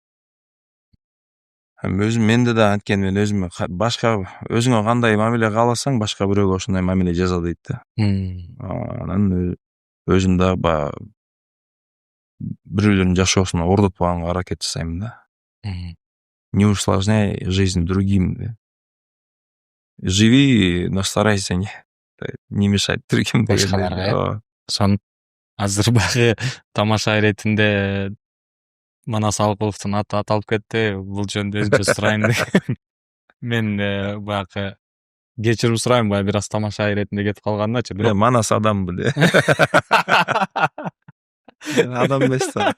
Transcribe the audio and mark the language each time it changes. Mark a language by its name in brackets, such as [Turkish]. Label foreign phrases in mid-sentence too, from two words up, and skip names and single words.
[Kyrgyz] Өзүм менде да анткени мен өзүмө башка өзүңө кандай мамиле кааласаң, башка бирөөгө ошондой мамиле жаса дейт да. Анан өзүм да бирөөлөрдүн жашоосуна ордотпаганга аракет жасайм да. [Russian] Не усложняй жизнь другим. Живи, но старайся не мешает другим [Kyrgyz] Башкаларга, дегендей. Ооба. Сон азыр багы тамаша иретинде Манас Алыковдун аты аталып кетти. Бул жөнүндө өзүнчө сурайын дегем. Мен баягы кечирим сурайм, баягы бир аз тамаша иретинде кетип калганымдачы. Бирок Манас адам беле. Адам эмес да.